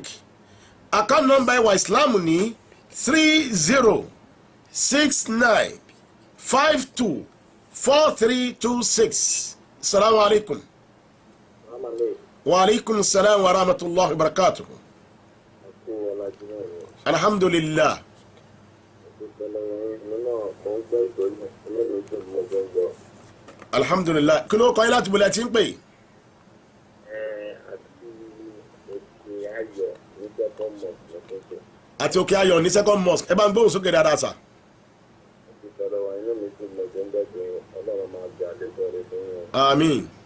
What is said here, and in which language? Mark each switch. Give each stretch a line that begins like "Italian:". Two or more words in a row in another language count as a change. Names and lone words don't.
English: Account number
Yoruba: Ẹwà Islam ní 3069524326.
Arabic: السلام عليكم. وعليكم السلام ورحمة الله وبركاته. الحمد لله. الحمد لله.
Yoruba: Kí ló kọ́ yín láti bọ̀lẹ̀ tí ń pè? Àti Òkè Ayọ̀ ní
English: second mosque.
Yoruba: Ẹ bá ń gbóhùn sókè dáadáa sà. Àmín.